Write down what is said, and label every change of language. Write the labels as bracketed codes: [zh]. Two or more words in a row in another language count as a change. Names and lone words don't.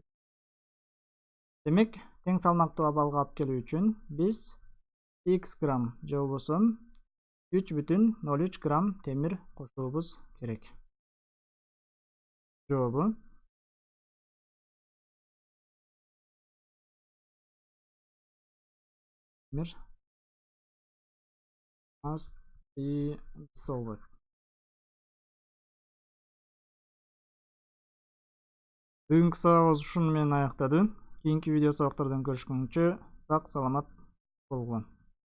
[ky] Демек, тең салмактуу абалга алып келүү үчүн биз x грамм же болбосо 3,03 грамм темир кошуубуз керек. Жообу темир [en] must be dissolved. [ky] Бүгүнкү сабагыбыз ушуну менен аяктады. Кийинки видео сабактардан көрүшкөнчө сак саламат болгула.